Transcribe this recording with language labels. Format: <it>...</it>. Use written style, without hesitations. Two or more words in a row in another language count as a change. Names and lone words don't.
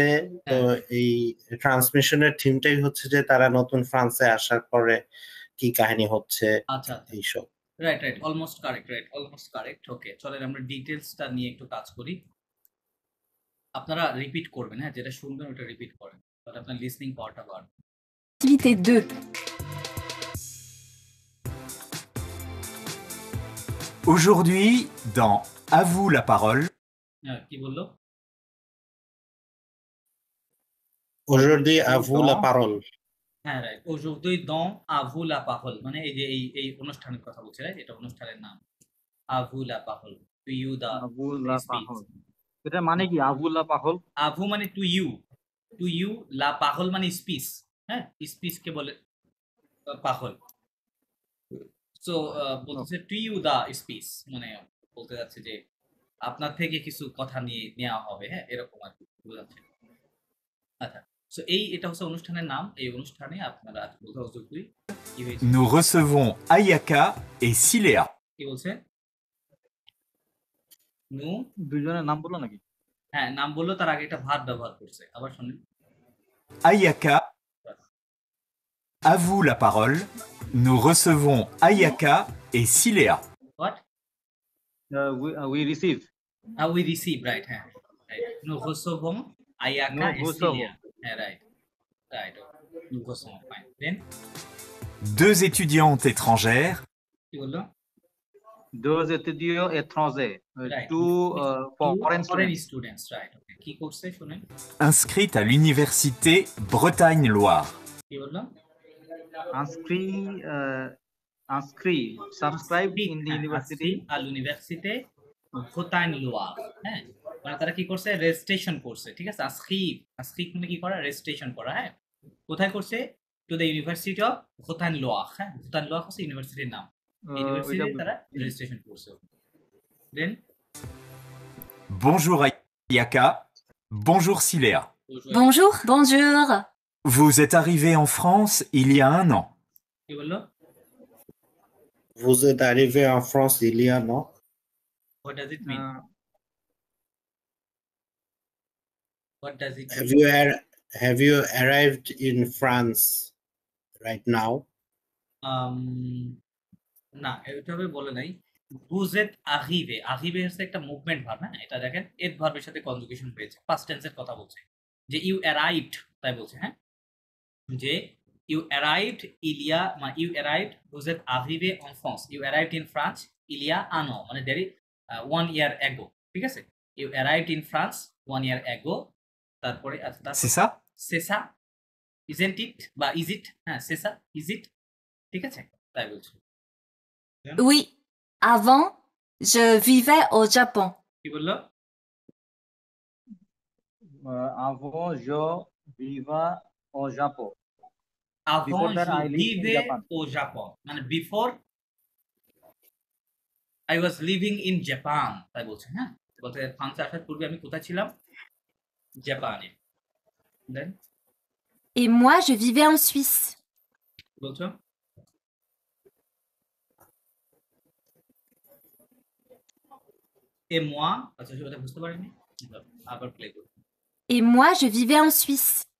<bn>তো এই ট্রান্সমিশনের থিমটাই হচ্ছে যে তারা নতুন ফ্রান্সে আসার পরে কি কাহিনী হচ্ছে। আচ্ছা এইসব।</bn> <en>right almost correct.</en> <bn>ওকে, চলেন আমরা ডিটেইলসটা নিয়ে একটু কাজ করি। আপনারা রিপিট করবেন, হ্যাঁ, যেটা শুনবেন ওটা রিপিট করেন, তাহলে আপনার লিসনিং পাওয়ারটা বাড়বে।</bn> <fr>Activité 2. Aujourd'hui, dans À vous la parole,</fr> <bn>কি বললো?</bn> <fr>Aujourd'hui, à vous la parole.</fr> <bn>হ্যাঁ রাইট</bn> <fr>aujourd'hui dans à vous la parole</fr> <bn>মানে এই যে এই অনুষ্ঠানের কথা বলছে রাইট এটা অনুষ্ঠানের নাম</bn> <fr>à vous la parole</fr> <en>to you the আবুল্লাহ speech</en> <bn>পাহল, এটা মানে কি আবুল্লাহ পাহল?</bn> <fr>à vous</fr> <bn>মানে</bn> <en>to you</en> <fr>la parole</fr> <bn>মানে স্পিচ হ্যাঁ স্পিচ কে বলে পাহল সো বলতেছে</bn> <en>to you the speech</en> <bn>মানে বলতে যাচ্ছে যে আপনার থেকে কিছু কথা নিয়ে নেওয়া হবে হ্যাঁ এরকম আর কি বোঝাচ্ছে আচ্ছা সো এটা হচ্ছে অনুষ্ঠানের নাম এই অনুষ্ঠানে আপনারা বোঝা উচিত কি হয়েছে</bn> <fr>Nous recevons Ayaka et Silea.</fr> <bn>কি বলছে নু দুইজনের নাম বললো নাকি? হ্যাঁ নাম বললো তার আগে একটা ভার্ব ব্যবহার করছে আবার শুনুন</bn> <fr>Ayaka, à vous la parole. Nous recevons Ayaka et Silea.</fr> <en>হোয়াট We receive. we receive right হ্যাঁ রাইট</en> <fr>nous recevons</fr> <en>Ayaka</en> <fr>Nous et recevons.</fr> <bn>Silea হ্যাঁ রাইট</bn> <fr>nous recevons</fr> <en>fine then</en> <fr>Deux étudiantes étrangères</fr> <bn>কি বললো</bn> <fr>Deux étudiants étrangers.</fr> <en>Right. Two foreign foreign students. students right okay</en> <bn>কি করছে শুনেন</bn> <fr>inscrites à l'université Bretagne-Loire.</fr> <bn>কি বললো</bn> <fr>Inscrit,</fr> <en>subscribed in the university.</en> <fr>à l'université Bretagne-Loire</fr> <bn>হ্যাঁ মানে তারা কি করছে রেজিস্ট্রেশন করছে ঠিক আছে আস্ক্রিপ মানে কি করা রেজিস্ট্রেশন করা হ্যাঁ কোথায় করছে</bn> <en>to the university of Bretagne-Loire</en> <bn>হ্যাঁ Bretagne-Loire হচ্ছে ইউনিভার্সিটির নাম ইউনিভার্সিটি তারা রেজিস্ট্রেশন করছে দেন</bn> <fr>Bonjour Ayaka. Bonjour Silea. Bonjour. Bonjour. Vous êtes arrivé en France il y a un an.</fr> <bn>কি বললো</bn> <fr>Vous êtes arrivé en France il y a un an.</fr> <en>what does it mean what does it Have mean have you arrived in France right now?</en> <bn>না এভাবে বলে নাই</bn> <fr>vous êtes arrivé</fr> <bn>হচ্ছে একটা</bn> <en>movement verb</en> <bn>হ্যাঁ এটা দেখেন এট ভার্বের সাথে কনজুগেশন হয়েছে পাস্ট টেন্সের কথা বলছে যে</bn> <en>you arrived</en> <bn>তাই বলছে হ্যাঁ যে</bn> <en>you arrived</en> <bn>ইলিয়া মানে</bn> <en>you arrived</en> <fr>vous êtes arrivé en France</fr> <en>you arrived in France</en> <fr>il y a un an</fr> <bn>মানে দেরি</bn> <en>1 year ago</en> <bn>ঠিক আছে</bn> <en>you arrived in France 1 year ago</en> <bn>তারপরে</bn> <fr>C'est ça?</fr> <bn>সেসা</bn> <en>isn't it</en> <bn>বা</bn> <en>is it</en> <bn>হ্যাঁ সেসা</bn> <en>is it</en> <bn>ঠিক আছে তাই বলছে</bn> <fr>Oui. Avant, je vivais au Japon.</fr> <bn>কি বললো</bn> <fr>Avant, je vivais au Japon. avant</fr> <en>Before that, you I lived in</en> <fr>vivais</fr> <en>Japan.</en> <fr>au Japon</fr> <bn>মানে</bn> <en>before I was living in Japan</en> <bn>তাই বলছে হ্যাঁ বলতে ফ্রান্সে আসার পূর্বে আমি কোথায় ছিলাম জাপানে দেন</bn> <fr>Et moi, je vivais en Suisse.</fr> <bn>বলছো</bn> <fr>et moi</fr> <bn>আচ্ছা সেটা বুঝতে পারিনি আবার প্লে করব</bn> <fr>Et moi, je vivais en Suisse.</fr>